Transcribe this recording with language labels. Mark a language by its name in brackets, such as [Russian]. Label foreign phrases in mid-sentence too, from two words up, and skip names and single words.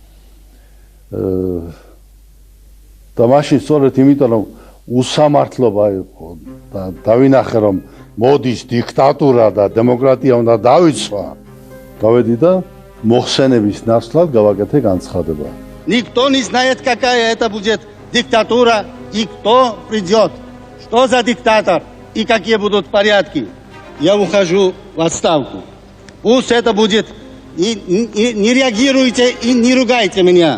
[Georgian] და მაშინ სწორედ იმიტომ რომ უსამართლობა იყო და დავინახე რომ მოდის დიქტატურა და დემოკრატია უნდა დავიცვა, გავედი და მოხსენების ნაცვლად გავაკეთე განცხადება. [Russian] Никто не знает, какая это будет диктатура и кто придет. Что за диктатор и какие будут порядки. Я ухожу в отставку. Пусть это будет, не реагируйте и не ругайте меня.